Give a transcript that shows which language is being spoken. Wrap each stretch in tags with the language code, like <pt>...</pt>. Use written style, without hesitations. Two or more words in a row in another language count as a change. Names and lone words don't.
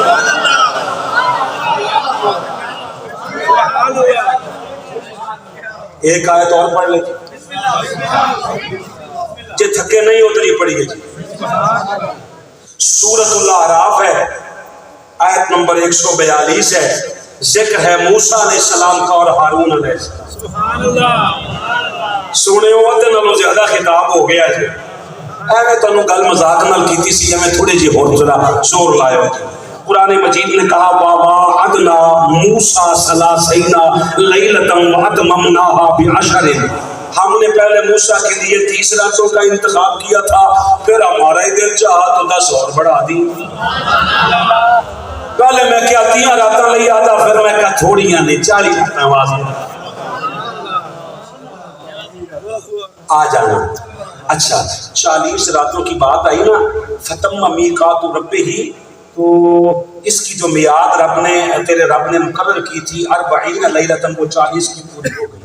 <ur>ایک آیت اور پڑھ لیجیے جی، تھکے نہیں اتری پڑھیے جی۔ سورۃ الاعراف ہے، آیت نمبر 142 ہے، ذکر ہے موسیٰ</ur> <ar>علیہ السلام</ar> <ur>کا اور ہارون</ur> <ar>علیہ السلام۔</ar> <pa>سونے ہوتے نالوں زیادہ خطاب ہو گیا جی، میں تنوں گل مذاق نال کیتی سی، میں تھوڑے جی اور ذرا زور لایا جی۔</pa> <ur>قرآن مجید نے کہا</ur> <ar>وَوَعَدْنَا مُوسَىٰ ثَلَاثِینَ لَیْلَةً وَأَتْمَمْنَاهَا بِعَشْرٍ،</ar> <ur>ہم نے پہلے موسیٰ کے لیے 30 راتوں کا انتخاب کیا تھا، پھر ہمارا ہی دل چاہا تو 10 اور بڑھا دی۔</ur> <pa>پہلے میں کیا 3 راتاں لئی آتا، پھر میں کہا تھوڑیاں نہیں 40 راتاں واسطے آ جانا۔</pa> <ur>اچھا 40 راتوں کی بات آئی نا،</ur> <ar>فتم میقات ربہ،</ar> <ur>تو اس کی جو میعاد رب نے تیرے رب نے مقرر کی تھی 40 لیلۃ، وہ 40 کی پوری ہو گئی۔</ur>